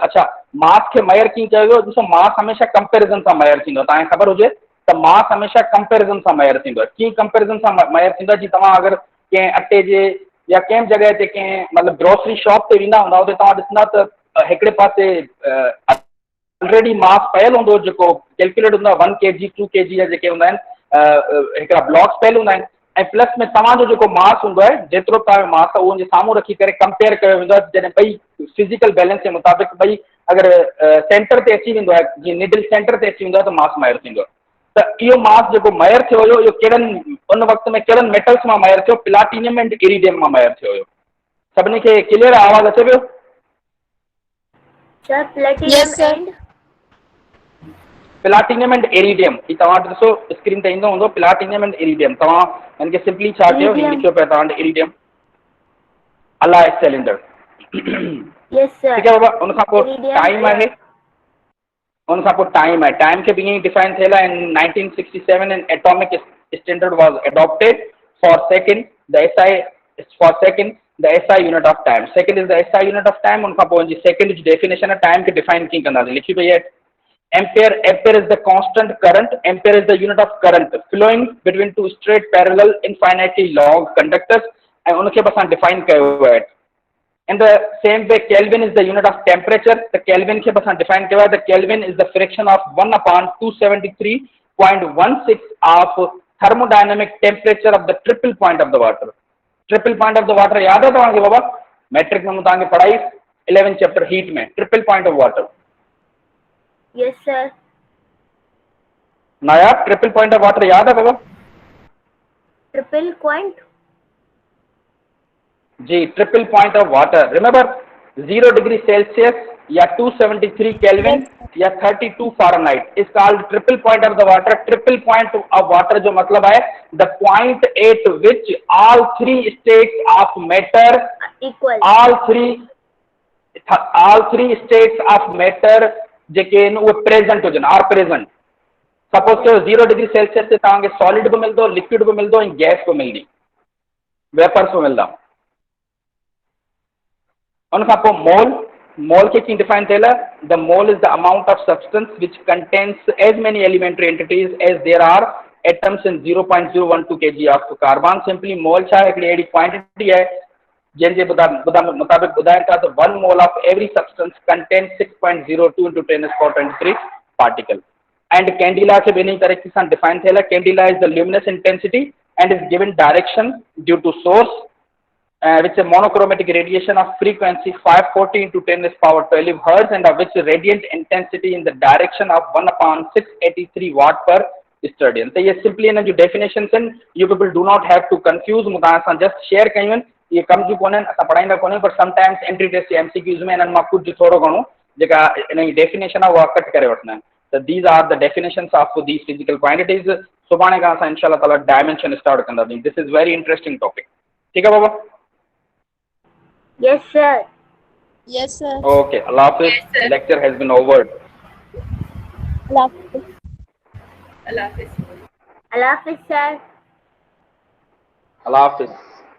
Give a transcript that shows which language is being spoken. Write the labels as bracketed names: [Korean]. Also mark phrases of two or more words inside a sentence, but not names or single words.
[Sindhi] अच्छा, मास के मेयर कीअं कयो वियो? ॾिसो, मास हमेशा कंपेरिजन सां मेयर थींदो। तव्हांखे ख़बर हुजे त मास हमेशा कंपेरिजन सां मेयर थींदो आहे। कीअं कंपेरिजन सां मेयर थींदो आहे? जी तव्हां अगरि कंहिं अटे जे या कंहिं जॻह ते कंहिं मतिलबु [English] grocery shop [Sindhi] ते वेंदा हूंदा, उते तव्हां ॾिसंदा त हिकिड़े पासे [English] already mass [Sindhi] पयल हूंदो जेको कैलकुलेट हूंदो आहे 1 kg 2 kg जा जेके हूंदा आहिनि हिकिड़ा ब्लॉक्स पयल हूंदा आहिनि ऐं प्लस में तव्हांजो जेको मास हूंदो आहे जेतिरो तव्हांजो मास आहे उहो जे साम्हूं रखी करे कंपेयर कयो वेंदो आहे। जॾहिं ॿई [English] physical balance [Sindhi] जे मुताबिक़ ॿई अगरि सेंटर ते अची वेंदो आहे, जीअं [English] needle center [Sindhi] ते अची वेंदो आहे त मास मेयर थींदो आहे। त इहो मास जेको मेयर थियो हुयो इहो कहिड़नि उन वक़्त में कहिड़नि मेटल्स मां मेयर थियो? [English] platinum and iridium [Sindhi] मां मेयर थियो हुयो। सभिनी खे क्लियर आवाज़ अचे पियो? [English] sir platinum and platinum and iridium [Sindhi] ही तव्हां ॾिसो स्क्रीन ते ईंदो हूंदो। [English] platinum and iridium [Sindhi] तव्हां हिन खे सिंपली छा कयो? ही लिखियो पिया तव्हां वटि [English] iridium alloy cylinder. yes sir. [Urdu] ٹھیک ہے بابا, [Sindhi] उन खां पोइ टाइम आहे। उन खां पोइ टाइम आहे। टाइम खे बि ईअं डिफाइन थियल आहे। [English] In 1967 an atomic standard was adopted for second the SI unit of time. Second is the SI unit of time. [Sindhi] उन खां पोइ जी सेकंड जी डेफिनेशन है टाइम खे डिफाइन कीअं कंदासीं? लिखी पई है [English] ampere is the constant current। ampere is the unit of current flowing between two straight parallel infinitely long conductors [Sindhi] ऐं उनखे बि असां डिफाइन कयो आहे। [English] In the same way, Kelvin is the unit of temperature। [Urdu] The Kelvin کے بس define کیا ہے. [English] The Kelvin is the fraction of 1/273.16 of thermodynamic temperature of the triple point of the water. Triple point of the water [Sindhi] याद है तव्हांखे बाबा? मैट्रिक में तव्हांखे पढ़ाई 11 चैप्टर हीट में [English] triple point of water. Yes, sir. [Sindhi] नायाब [English] triple point of water [Sindhi] याद है बाबा? [English] Triple point? जी, triple point of water. Remember 0 degree Celsius or 273 Kelvin or 32 Fahrenheit is called triple point of the water. triple point of water [Sindhi] जो मतलब है [English] the point at which all three states of matter Equal. all three states of matter [Sindhi] जेके आहिनि उहे प्रेज़ेंट हुजनि [English] are present. [Sindhi] सपोज कयो 0 डिग्री सेल्सियस ते तव्हांखे सॉलिड बि मिलंदो, लिक्विड बि मिलंदो ऐं गैस बि मिलंदी, वेपर्स बि मिलंदा. उन खां पोइ मोल खे कीअं डिफाइन थियल आहे? [English] The mole is the amount of substance which contains as many elementary entities as there are atoms in 0.012 kg of carbon. [Sindhi] सिंपली मोल छा आहे? हिकिड़ी अहिड़ी क्वांटिटी आहे जंहिंजे मुताबिक़ ॿुधाइनि था त [English] 1 mole of every substance contain 6.02 into 10⁻³ particle. and candela [Sindhi] खे ॿिन्ही तरीक़े सां डिफाइन थियल आहे. [English] Candela is the luminous intensity and is given direction due to source which is monochromatic radiation of frequency 540 into 10⁻12 hertz and of which radiant intensity in the direction of 1/683 watt per stadian. [Urdu] तो ये simply इन जो definitions हैं, [English] you people do not have to confuse. [Sindhi] मुदा असां [English] just share [Sindhi] कयूं आहिनि. ये कम जूं कोन्हनि, असां पढ़ाईंदा कोन्हनि, पर sometimes [English] entry test MCQs [Sindhi] में इन्हनि मां कुझु थोरो घणो जेका इन जी definition आहे उहा कट करे वठंदा आहिनि. [English] So these are the definitions of these physical quantities. [Sindhi] सुभाणे खां असां [Arabic] إن شاء الله تعالى [English] dimension start [Sindhi] कंदासीं. [English] This is very interesting topic. [Urdu] ٹھیک ہے بابا? [English] Yes, sir. Yes, sir. Okay, [Urdu] اللہ حافظ. [English] Yes, sir. Lecture has been over. [Urdu] اللہ حافظ. اللہ حافظ۔ اللہ حافظ، sir. اللہ حافظ.